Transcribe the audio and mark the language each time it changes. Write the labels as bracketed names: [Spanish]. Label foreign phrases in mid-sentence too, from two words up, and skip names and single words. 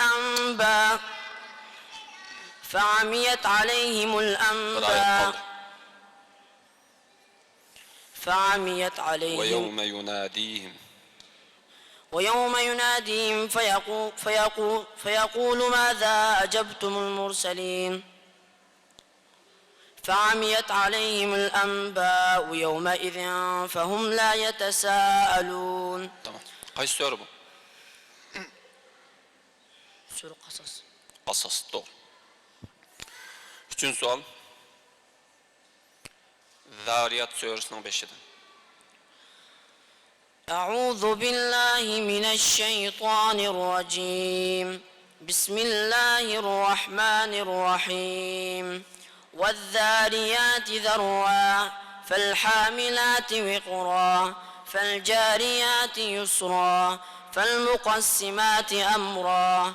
[Arabic] ويوم يناديهم فيقول ماذا أجبتم المرسلين فعميت عليهم الأنباء يومئذ فهم لا يتساءلون. [Turkish] Tamam. Kaç soru bu? Sure Kasas. Kasas doğru. Üçüncü sual. Zariyat suresinin 5'idir. [Arabic] أعوذ بالله من الشيطان الرجيم بسم الله الرحمن الرحيم والذاريات ذروا فالحاملات وقرا فالجاريات يسرا فالمقسمات أمرا